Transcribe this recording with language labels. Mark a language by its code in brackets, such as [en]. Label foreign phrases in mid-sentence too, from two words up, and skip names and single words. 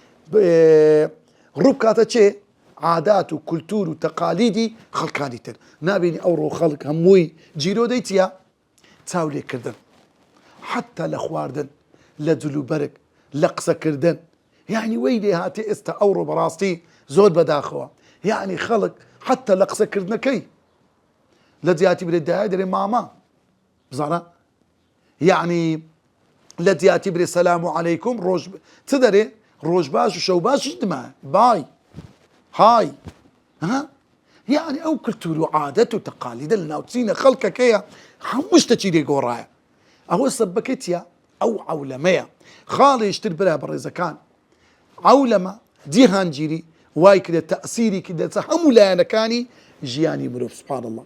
[ckb] ڕووبکاتە چێ عادات و کولتور و تەقالیدی خەڵکانی تر نابینی ئەوڕۆ خەڵک هەمووی جیرۆ دەیتیە چاو لێکردن حتا لە خواردن لە جلوبەرگ لە قسەکردن یعنی وەی لێ هاتێ ئێستا ئەوڕۆ بەڕاستی زۆر بەداخەوە یعنی خەڵک حتا لە قسەکردنەکەی لە جیاتی برێدایە دەرێ ماما بزانە یعنی لە جیاتی برێ سەلام عەلەیکوم ڕۆژ چ دەرێ ڕۆژ باش و شەو باشش دمە [en] bye hi [ckb] ها يعني ئەو کولتور و عادەت و تەقالیدە لە ناوچینە خەڵکەکەیە هەموو شتێکی لێگۆڕایە ئەوە سەبەکەتیە ئەو عولەمەیە خاڵێشتر برا بە ڕێزەکان عولەمە جیهانگیری وای کرێت تەئسیری کردێتە هەموو لایەنەکانی ژیانی مرۆڤ [ar] سوبحان الله